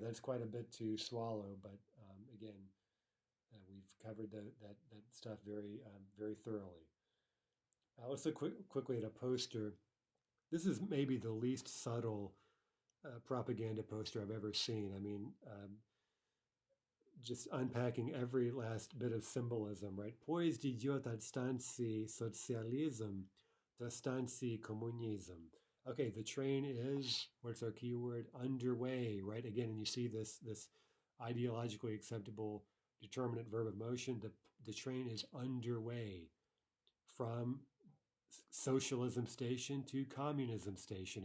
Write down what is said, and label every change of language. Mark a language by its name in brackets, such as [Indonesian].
[English] That's quite a bit to swallow, but again, we've covered that stuff very thoroughly. Let's look quickly at a poster. This is maybe the least subtle propaganda poster I've ever seen. I mean, just unpacking every last bit of symbolism, right? [Russian] Поезд идет от станции социализм до станции коммунизм. [English] Okay, the train is, what's our keyword? Underway, right? Again, and you see this ideologically acceptable determinate verb of motion. The train is underway from socialism station to communism station.